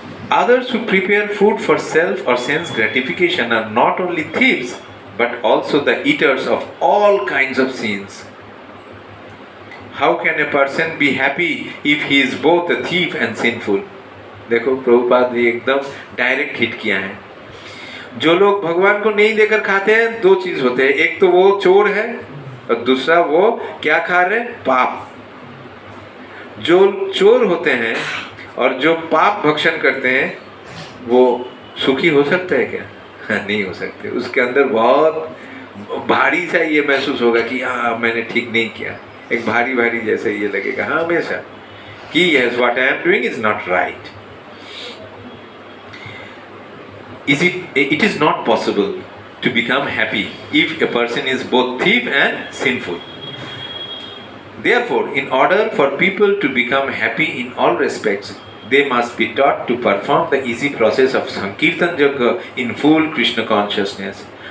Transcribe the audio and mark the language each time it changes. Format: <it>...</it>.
<en>Others who prepare food for self or sense gratification are not only thieves, but also the eaters of all kinds of sins. How can a person be happy if he is both a thief and sinful?</en> <hi>देखो प्रभुपाद जी एकदम direct hit किया है। जो लोग भगवान को नहीं देकर खाते हैं, दो चीज होते हैं, एक तो वो चोर है और दूसरा वो क्या खा रहे हैं? पाप। जो चोर होते हैं और जो पाप भक्षण करते हैं, वो सुखी हो सकते हैं क्या? नहीं हो सकते। उसके अंदर बहुत भारी सा ये महसूस होगा कि हाँ मैंने ठीक नहीं किया, एक भारी भारी जैसे ये लगेगा, हाँ हमेशा कि</hi> <en>Yes what I am doing is not right. It is not possible to become happy if a person is both thief and sinful. Therefore, in order for people to become happy in all respects, they must be taught to perform the easy process of Sankirtan Yajna in full Krishna consciousness.</en>